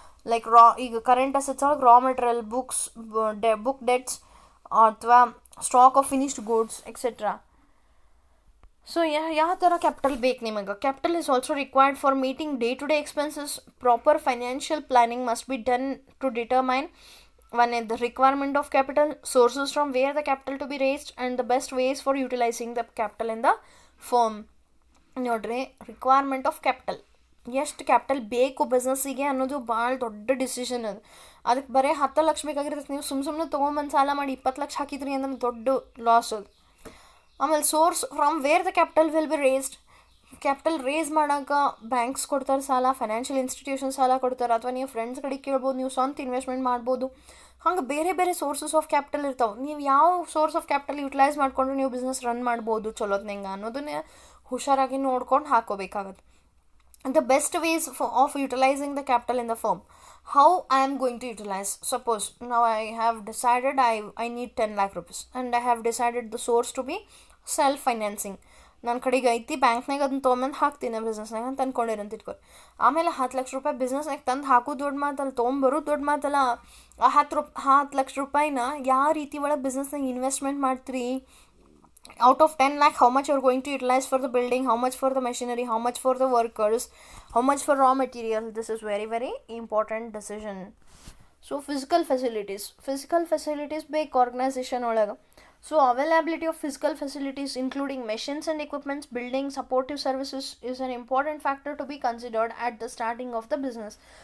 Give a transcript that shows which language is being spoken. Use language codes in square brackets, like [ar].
[en] Like ಈಗ current assets ಒಳಗೆ raw material, book debts ಅಥವಾ stock of finished goods etcetera. [kn] So ಯಾವ ಥರ ಕ್ಯಾಪಿಟಲ್ ಬೇಕು ನಿಮಗೆ? [en] Capital is also required for meeting day to day expenses. Proper financial planning must be done to determine One is the requirement of capital, sources from where the capital to be raised, and the best ways for utilizing the capital in the firm. [kn] ನೋಡ್ರಿ, requirement of capital, ಎಷ್ಟು capital ಬೇಕು ಬಿಸ್ನೆಸ್ಸಿಗೆ ಅನ್ನೋದು ಭಾಳ ದೊಡ್ಡ decision ಅದು. ಅದಕ್ಕೆ ಬರೀ 10 ಲಕ್ಷ ಬೇಕಾಗಿರ್ತೈತೆ, ನೀವು ಸುಮ್ಮನೆ ತೊಗೊಂಬಂದು ಸಾಲ ಮಾಡಿ 20 ಲಕ್ಷ ಹಾಕಿದ್ರಿ ಅಂದ್ರೆ ದೊಡ್ಡ ಲಾಸ್ ಅದು. ಆಮೇಲೆ [en] source from where the capital will be raised, [kn] capital race ಮಾಡೋಕೆ ಬ್ಯಾಂಕ್ಸ್ ಕೊಡ್ತಾರೆ ಸಾಲ, ಫೈನಾನ್ಷಿಯಲ್ ಇನ್ಸ್ಟಿಟ್ಯೂಷನ್ ಸಾಲ ಕೊಡ್ತಾರೆ, ಅಥವಾ ನೀವು ಫ್ರೆಂಡ್ಸ್ ಕಡೆ ಕೇಳ್ಬೋದು, ನೀವು ಸ್ವಂತ ಇನ್ವೆಸ್ಟ್ಮೆಂಟ್ ಮಾಡ್ಬೋದು. ಹಂಗೆ ಬೇರೆ ಬೇರೆ ಸೋರ್ಸಸ್ ಆಫ್ ಕ್ಯಾಪಿಟಲ್ ಇರ್ತಾವೆ. ನೀವು ಯಾವ ಸೋರ್ಸ್ ಆಫ್ ಕ್ಯಾಪಿಟಲ್ ಯುಟಿಲೈಸ್ ಮಾಡಿಕೊಂಡ್ರೆ ನೀವು ಬಿಸ್ನೆಸ್ ರನ್ ಮಾಡ್ಬೋದು ಚಲೋತ್ನಂಗೆ ಅನ್ನೋದನ್ನೇ ಹುಷಾರಾಗಿ ನೋಡ್ಕೊಂಡು ಹಾಕೋಬೇಕಾಗತ್ತೆ. [en] The best ways of utilizing the capital in the firm. How I am going to utilize? Suppose now I have decided I need 10 lakh rupees and I have decided the source to be self-financing. [kn] ನನ್ನ ಕಡೆಗೆ ಐತಿ, ಬ್ಯಾಂಕ್ನಾಗ ಅದನ್ನ ತೊಗೊಂಬಂದು ಹಾಕ್ತೀನಿ ಬಿಸ್ನೆಸ್ನಾಗ ಅಂತ ಅಂದ್ಕೊಂಡಿರಂತ ಇಟ್ಕೊರಿ. ಆಮೇಲೆ 10 ಲಕ್ಷ ರೂಪಾಯಿ ಬಿಸ್ನೆಸ್ನಾಗ ತಂದು ಹಾಕೋದು ದೊಡ್ಡ ಮಾತಲ್ಲ, ತೊಗೊಂಬರೋದು ದೊಡ್ಡ ಮಾತಲ್ಲ. ಆ 10 ಲಕ್ಷ ರೂಪಾಯಿನ ಯಾವ ರೀತಿ ಒಳಗೆ ಬಿಸ್ನೆಸ್ನಾಗ ಇನ್ವೆಸ್ಟ್ಮೆಂಟ್ ಮಾಡ್ತೀರಿ? [en] Out of 10 lakh, how much you are going to utilize for the building, how much for the machinery, how much for the workers, how much for raw material? This is very very important decision. So physical facilities big organization olaga. So availability of physical facilities including machines and equipments, building, supportive services is an important factor to be considered at the starting of the business.